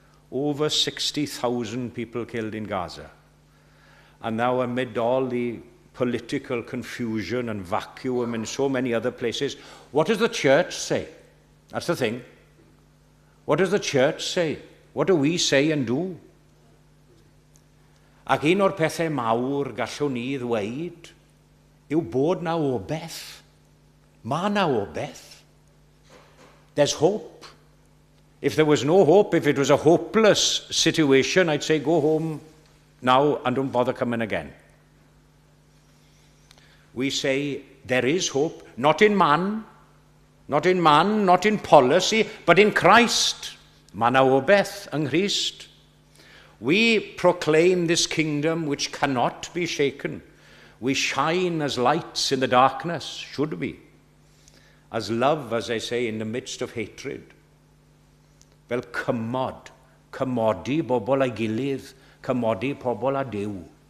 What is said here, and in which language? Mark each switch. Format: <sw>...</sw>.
<en>Over 60,000 people killed in Gaza. And now amid all the political confusion and vacuum in so many other places, what does the church say? That's the thing. What does the church say? What do we say and do?</en> <cy>Ac un o'r pethau mawr gallwn ni ddweud yw bod na obeth. Ma na obeth.</cy> <en>There's hope. If there was no hope, if it was a hopeless situation, I'd say go home now and don't bother coming again. We say there is hope, not in man, not in policy, but in Christ.</en> <cy>Ma na obeth yng Nghrist.</cy> <en>We proclaim this kingdom which cannot be shaken. We shine as lights in the darkness, should we? As love, as I say, in the midst of hatred.</en> <cy>Fel cymodi bobl a'i gilydd, cymodi pobl a Duw.</cy>